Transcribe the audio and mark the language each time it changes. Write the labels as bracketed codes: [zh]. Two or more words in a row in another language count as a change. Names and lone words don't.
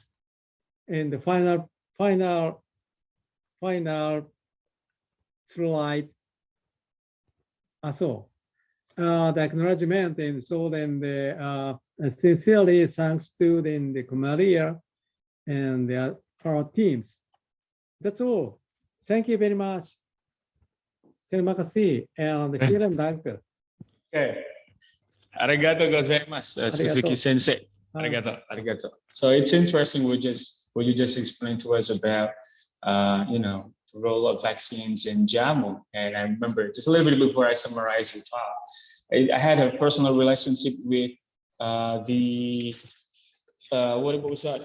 [en] And the final slide. The acknowledgement, and so then the sincerely thanks to then the Maria and our teams. That's all. Thank you very much. [id] Terima kasih. [de] And vielen Dank. [en] Okay. [ja] ありがとうございます、Suzuki先生. ありがとう、ありがとう. [en] So it's interesting what you just explained to us about, the role of vaccines in jamu. And I remember just a little bit before I summarize your talk, I had a personal relationship with the what was that?